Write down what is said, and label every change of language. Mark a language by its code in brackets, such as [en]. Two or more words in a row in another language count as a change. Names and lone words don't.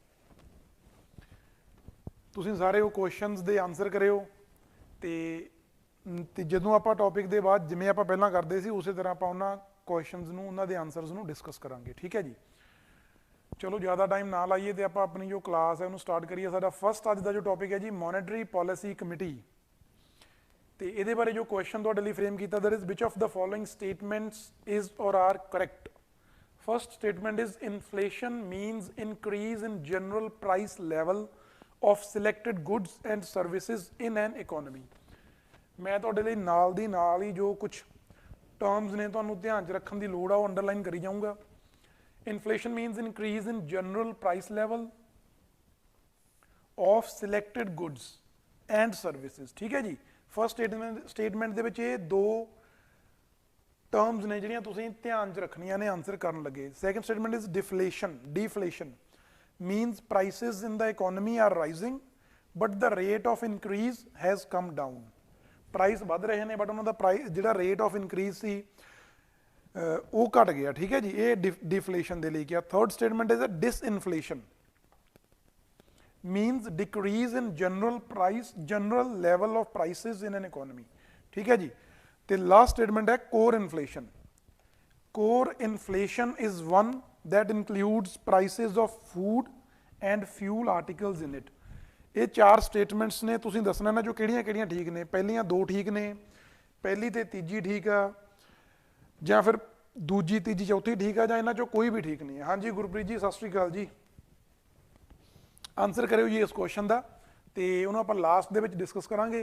[pa] ਤੁਸੀਂ ਸਾਰੇ ਉਹ ਕੁਐਸਚਨਸ ਦੇ ਆਨਸਰ ਕਰਿਓ ਤੇ ਜਦੋਂ ਆਪਾਂ ਟੌਪਿਕ ਦੇ ਬਾਅਦ ਜਿਵੇਂ ਆਪਾਂ ਪਹਿਲਾਂ ਕਰਦੇ ਸੀ ਉਸੇ ਤਰ੍ਹਾਂ ਆਪਾਂ ਉਹਨਾਂ ਕੁਐਸਚਨਸ ਨੂੰ, ਉਹਨਾਂ ਦੇ ਆਨਸਰਸ ਨੂੰ ਡਿਸਕਸ ਕਰਾਂਗੇ। ਠੀਕ ਹੈ ਜੀ, ਚਲੋ ਜ਼ਿਆਦਾ ਟਾਈਮ ਨਾ ਲਾਈਏ ਤੇ ਆਪਾਂ ਆਪਣੀ ਜੋ ਕਲਾਸ ਹੈ ਉਹਨੂੰ ਸਟਾਰਟ ਕਰੀਏ। ਸਾਡਾ ਫਸਟ ਅੱਜ ਦਾ ਜੋ ਟੌਪਿਕ ਹੈ ਜੀ [en] monetary policy committee, [pa] ਤੇ ਇਹਦੇ ਬਾਰੇ ਜੋ ਕੁਐਸਚਨ ਤੁਹਾਡੇ ਲਈ ਫਰੇਮ ਕੀਤਾ, [en] that is which of the following statements is or are correct. First statement is inflation means increase in general price level of selected goods and services in an economy। [pa] ਮੈਂ ਤੁਹਾਡੇ ਲਈ ਨਾਲ ਦੀ ਨਾਲ ਹੀ ਜੋ ਕੁਝ ਟਰਮਸ ਨੇ ਤੁਹਾਨੂੰ ਧਿਆਨ 'ਚ ਰੱਖਣ ਦੀ ਲੋੜ ਆ ਉਹ ਅੰਡਰਲਾਈਨ ਕਰੀ ਜਾਊਂਗਾ। [en] Inflation means increase in general price level of selected goods and services। [pa] ਠੀਕ ਹੈ ਜੀ, [en] first statement [pa] ਦੇ ਵਿੱਚ ਇਹ ਦੋ ਟਰਮਸ ਨੇ ਜਿਹੜੀਆਂ ਤੁਸੀਂ ਧਿਆਨ 'ਚ ਰੱਖਣੀਆਂ ਨੇ ਆਨਸਰ ਕਰਨ ਲੱਗੇ। [en] Second statement is deflation means prices in the economy are rising but the rate of increase has come down। [pa] ਪ੍ਰਾਈਸ ਵੱਧ ਰਹੇ ਨੇ ਬਟ ਉਹਨਾਂ ਦਾ ਪ੍ਰਾਈਸ ਜਿਹੜਾ [en] rate of increase [pa] ਸੀ ਉਹ ਘਟ ਗਿਆ। ਠੀਕ ਹੈ ਜੀ, ਇਹ ਡਿਫਲੇਸ਼ਨ ਦੇ ਲਈ ਕਿਹਾ। [en] Third statement is disinflation means decrease in general level of prices in an economy। [pa] ਠੀਕ ਹੈ ਜੀ, ਤੇ [en] last statement [pa] ਹੈ [en] core inflation. Core inflation is one that includes prices of food and fuel articles in it। [pa] ਇਹ ਚਾਰ ਸਟੇਟਮੈਂਟਸ ਨੇ, ਤੁਸੀਂ ਦੱਸਣਾ ਨਾ ਜੋ ਕਿਹੜੀਆਂ ਠੀਕ ਨੇ। ਪਹਿਲੀਆਂ ਦੋ ਠੀਕ ਨੇ, ਪਹਿਲੀ ਤੇ ਤੀਜੀ ਠੀਕ ਆ, ਜਾਂ ਫਿਰ ਦੂਜੀ ਤੀਜੀ ਚੌਥੀ ਠੀਕ ਆ, ਜਾਂ ਇਹਨਾਂ ਚੋਂ ਕੋਈ ਵੀ ਠੀਕ ਨਹੀਂ ਹੈ। ਹਾਂਜੀ ਗੁਰਪ੍ਰੀਤ ਜੀ, ਸਤਿ ਸ਼੍ਰੀ ਅਕਾਲ ਜੀ। ਆਨਸਰ ਕਰਿਓ ਜੀ ਇਸ ਕੁਐਸਚਨ ਦਾ ਤੇ ਉਹਨੂੰ ਆਪਾਂ ਲਾਸਟ ਦੇ ਵਿੱਚ ਡਿਸਕਸ ਕਰਾਂਗੇ।